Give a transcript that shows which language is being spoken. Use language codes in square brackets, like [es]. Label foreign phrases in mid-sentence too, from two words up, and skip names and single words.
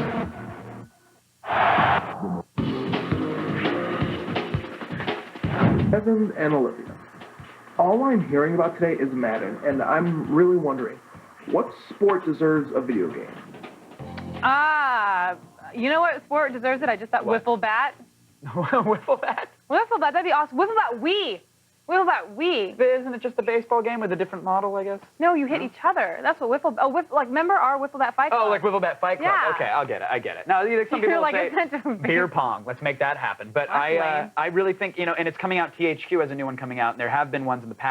[en] Evans and Olivia. All I'm hearing about today is Madden, and I'm really wondering, what sport deserves a video game? You know what sport deserves it? I just thought wiffle bat. Wiffle bat? Wiffle bat, that'd be awesome. Wiffle bat Wii. Wiffle bat Wii. Isn't it just a baseball game with a different model, I guess? No, you hit each other. That's what wiffle. Like remember our wiffle bat fight club? Oh, like Wiffle Bat Fight Club. Yeah. Okay, I'll get it. I get it. Now, some people You're like say a sense of beer pong. Let's make that happen. But I really think, and it's coming out. THQ has a new one coming out, and there have been ones in the past.